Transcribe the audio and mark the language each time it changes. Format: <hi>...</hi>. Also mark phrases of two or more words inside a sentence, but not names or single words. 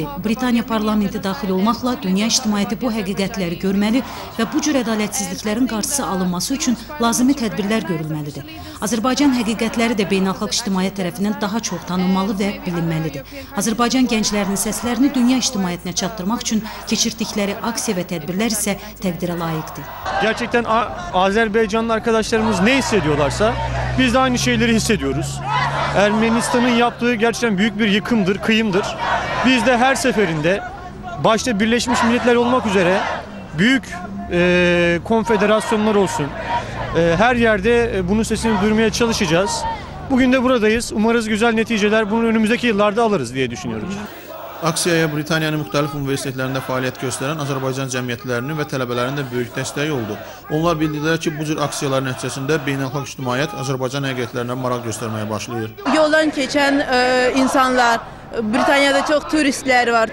<az>Britaniya parlamenti daxil olmaqla dünya ictimaiyyəti bu həqiqətləri görməli və bu cür ədalətsizliklərin qarşısı alınması üçün lazımi tədbirlər görülməlidir. Azərbaycan həqiqətləri də beynəlxalq ictimaiyyət tərəfindən daha çox tanınmalı və bilinməlidir. Azərbaycan gənclərinin səslərini dünya ictimaiyyətinə çatdırmaq üçün keçirdikləri aksiya və tədbirlər isə təqdirə layiqdir.</az> <tr>Gerçekten Azerbaycanlı arkadaşlarımız ne hissediyorlarsa biz de aynı şeyleri hissediyoruz. Ermenistan'ın yaptığı gerçekten büyük bir yıkımdır, kıyımdır. Biz de her seferinde başta Birleşmiş Milletler olmak üzere büyük konfederasyonlar olsun. Her yerde bunun sesini duyurmaya çalışacağız. Bugün de buradayız. Umarız güzel neticeler bunu önümüzdeki yıllarda alırız diye düşünüyoruz.</tr> <az>Aksiyaya Britaniyanın müxtəlif universitetlərində fəaliyyət göstərən Azərbaycan cəmiyyətlərinin və tələbələrinin də böyük dəstəyi oldu. Onlar bildirdilər ki, bu cür aksiyalar nəticəsində beynəlxalq ictimaiyyət Azərbaycan həqiqətlərinə maraq göstərməyə başlayır. Yoldan keçən insanlar, Britaniyada çox turistlər var.</az>